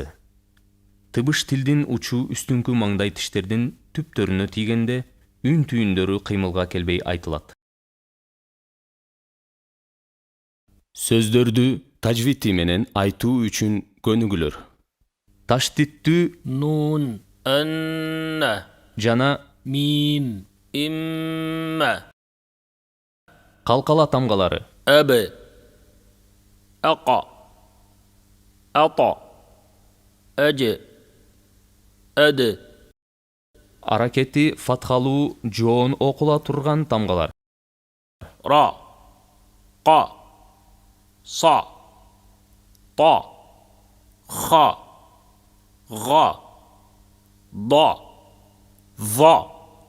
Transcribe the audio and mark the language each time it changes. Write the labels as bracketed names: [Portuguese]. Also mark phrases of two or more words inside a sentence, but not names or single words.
[Kyrgyz] Тыбыш тилдин учу үстүңкү маңдай тиштердин түптөрүнө тийгенде үн түйүндөрү кыймылга келбей айтылат. Сөздөрдү тажвити менен айтуу үчүн көнүгүлөр. Таштиттүү нун анна жана мим имма калкала тамгалары. [Arabic] أب أقا أطا أج أد [Kyrgyz] Аракети фатхалуу жоон окула турган тамгалар. [Arabic] را قا صا طا خا غا ضا ظا